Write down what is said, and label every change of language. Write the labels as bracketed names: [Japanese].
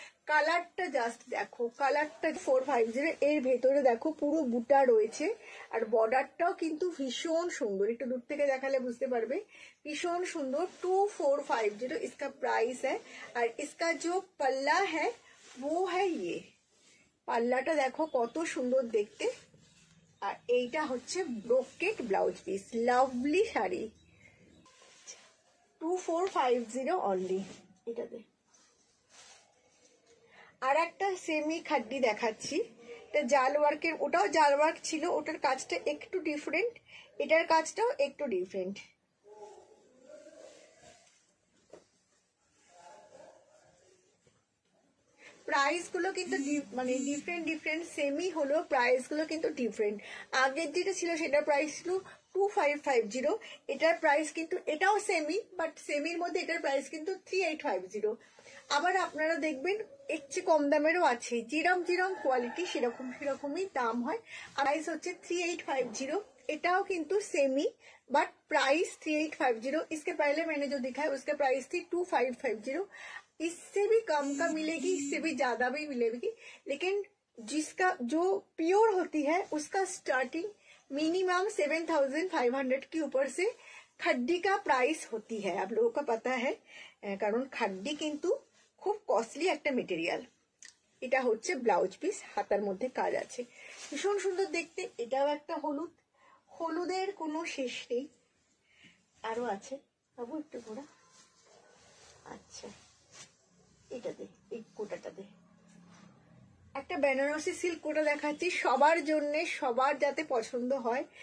[Bangla] কালারটা জাস্ট দেখো, কালারটা 450। এর ভেতরে দেখো পুরো বুটা রয়েছে, আর বর্ডারটাও কিন্তু ভীষণ সুন্দর। একটু দূর থেকে দেখালে বুঝতে পারবে, ভীষণ সুন্দর। [Hindi] 2450 इसका प्राइस है। और इसका जो पल्ला है वो है ये। [Bangla] পাল্লাটা দেখো কত সুন্দর দেখতে। আর এইটা হচ্ছে brocade blouse piece. Lovely sari. 2450 only. এটাতে আর একটা সেমি খাড্ডি দেখাচ্ছি, এটা জাল ওয়ার্কের, ওটাও জাল ওয়ার্ক ছিল, ওটার কাজটা একটু ডিফারেন্ট, এটার কাজটাও একটু ডিফারেন্ট। প্রাইস গুলো কিন্তু মানে ডিফারেন্ট সেমি হলো, প্রাইস গুলো কিন্তু ডিফারেন্ট। আগের যেটা ছিল সেটার প্রাইস ছিল 2550, এটার প্রাইস কিন্তু এটাও সেমি, বাট সেমির মধ্যে এটার প্রাইস কিন্তু 3850। আবার আপনারা দেখবেন এর চেয়ে কম দামেরও আছে, যেরকম কোয়ালিটি সেরকমই দাম হয়। প্রাইস হচ্ছে 3850, এটাও কিন্তু সেমি [English] but price [Bangla] 3850। [Hindi] इसके पहले मैंने जो दिखाया उसका प्राइस थी 2550। इससे भी कम का मिलेगी, इससे भी ज्यादा भी मिलेगी, लेकिन जिसका जो प्योर होती है उसका स्टार्टिंग मिनिमम 7500 के ऊपर से खड्डी का प्राइस होती है। आप लोगों को पता है, कारण खड्डी किन्तु खूब कस्टली [Bangla] একটা মেটেরিয়াল। এটা হচ্ছে ব্লাউজ পিস, হাতার মধ্যে কাজ আছে, ভীষণ সুন্দর দেখতে। এটাও একটা হলুদ, হলুদের কোনো শেষ নেই, আরো আছে বাবু একটু ঘোরা। আচ্ছা এটাতে, এই কোটাটাতে একটা বেনারসি সিল্ক কোটা দেখাচ্ছি সবার জন্য, সবার যাতে পছন্দ হয়।